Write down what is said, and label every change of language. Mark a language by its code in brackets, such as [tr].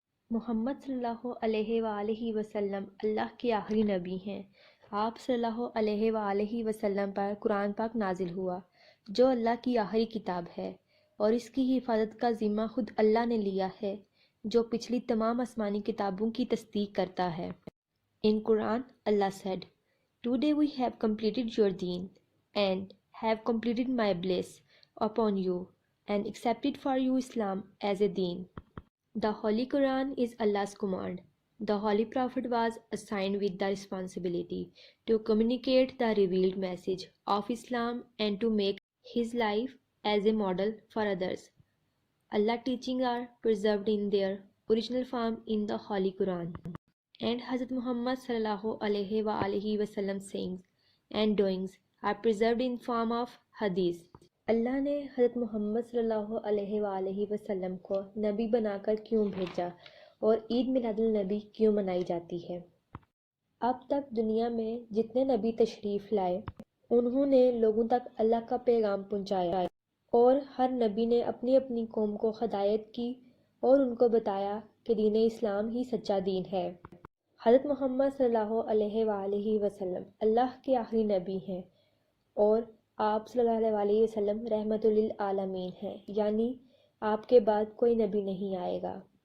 [ur] محمد صلی اللہ علیہ وآلہ وسلم اللہ کے آخری نبی ہیں۔ آپ صلی اللہ علیہ وآلہ وسلم پر قرآن پاک نازل ہوا، جو اللہ کی آخری کتاب ہے، اور اس کی حفاظت کا ذمہ خود اللہ نے لیا ہے، جو پچھلی تمام آسمانی کتابوں کی تصدیق کرتا ہے۔ [en] In Quran, Allah said, "Today we have completed your deen, and have completed my bliss upon you, and accepted for you Islam as a deen." The Holy Quran is Allah's command. The Holy Prophet was assigned with the responsibility to communicate the revealed message of Islam and to make his life as a model for others. Allah's teachings are preserved in their original form in the Holy Quran. And Hazrat Muhammad sallallahu alaihi wa alihi wasallam sayings and doings are preserved in form of hadith. [ur] اللہ نے حضرت محمد صلی اللہ علیہ وآلہ وسلم کو نبی بنا کر کیوں بھیجا، اور عید میلاد النبی کیوں منائی جاتی ہے؟ اب تک دنیا میں جتنے نبی تشریف لائے انہوں نے لوگوں تک اللہ کا پیغام پہنچایا، اور ہر نبی نے اپنی اپنی قوم کو ہدایت کی اور ان کو بتایا کہ دین اسلام ہی سچا دین ہے۔ حضرت محمد صلی اللہ علیہ وآلہ وسلم اللہ کے آخری نبی ہیں، اور آپ صلی اللہ علیہ وسلم رحمت للعالمین ہیں، یعنی آپ کے بعد کوئی نبی نہیں آئے گا۔